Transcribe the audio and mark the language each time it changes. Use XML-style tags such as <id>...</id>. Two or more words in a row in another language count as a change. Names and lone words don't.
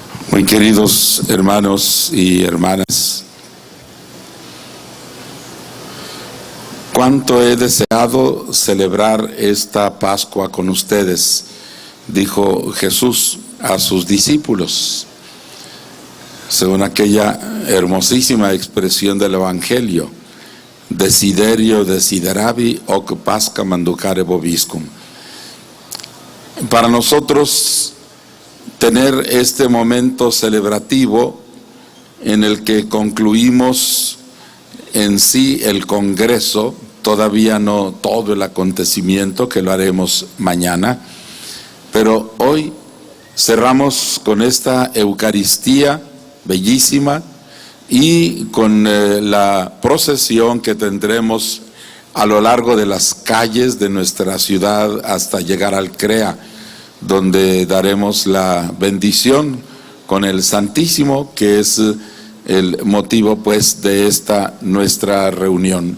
<es>Muy queridos hermanos y hermanas, cuánto he deseado celebrar esta Pascua con ustedes, dijo Jesús a sus discípulos, según aquella hermosísima expresión del Evangelio:</es> <la>desiderio desideravi hoc Pascha manducare vobiscum.</la> <es>Para nosotros, tener este momento celebrativo en el que concluimos en sí el Congreso, todavía no todo el acontecimiento, que lo haremos mañana, pero hoy cerramos con esta Eucaristía bellísima y con la procesión que tendremos a lo largo de las calles de nuestra ciudad hasta llegar al CREA, donde daremos la bendición con el Santísimo, que es el motivo pues de esta nuestra reunión.</es>